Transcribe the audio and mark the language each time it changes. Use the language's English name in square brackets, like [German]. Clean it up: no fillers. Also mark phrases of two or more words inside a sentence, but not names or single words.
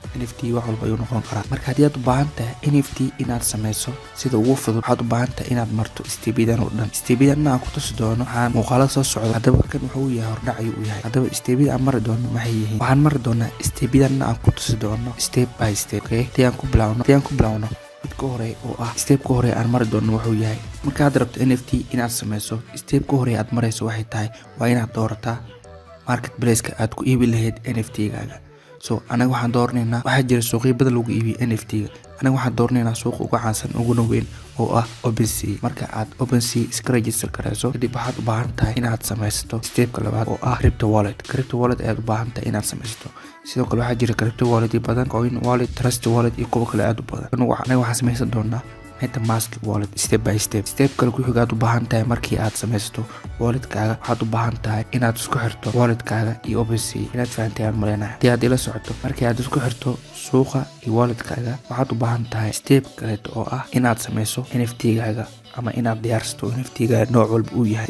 [Somali] NFT wax walba ayuu noqon karaa. marka haddii aad u baahan tahay NFT inaad sameyso sida ugu fudud, waxaad u baahan tahay inaad marto steebyadan oo dhan. steebyadan aan ku tusi doono waxaan muuqaalada soo socda. haddaba kan wuxuu yahay hordhac ayuu u yahay. haddaba steebyada aan mari doono maxay yihiin? waxaan mari doonaa steebyadan aan ku tusi doono [English] step by step. [Somali] haddii aan ku bilaawno midka hore oo ah stepka hore aan mari doono wuxuu yahay markaad rabto NFT inaad sameyso. stepka hore aad marayso waxay tahay waa inaad doorataa marketplace-ka aad ku iibi lahayd NFT-gaaga. anaga waxaan dooranaynaa, waxaa jira suuqyo badan lagu iibiyo NFT-ga. anaga waxaan dooranaynaa suuqa ugu caansan uguna weyn oo ah OpenSea. marka aad OpenSea iska register garayso kadib waxaad u baahan tahay inaad samaysato stepka labaad oo ah [English] crypto wallet [Somali] ayaad u baahan tahay inaad samaysato. sidoo kale waxaa jira [English] crypto wallet [Somali] badan, [English] coin wallet, trust wallet [Somali] iyo kuwo kale aad u badan. anaga waxaan samaysan doonaa [English] MetaMask wallet step by step. [Somali] step kale ku xiga aad u baahan tahay markii aad samaysato walletkaaga, waxaad u baahan tahay inaad isku xirto walletkaaga iyo OpenSea. inaad fahantay aan maleynahay. haddii aad ila socoto, markii aad isku xirto suuqa iyo walletkaaga waxaad u baahan tahay step kaleeto oo ah inaad samayso NFT-gaaga ama inaad diyaarsato NFT-ga nooc walba uu yahay.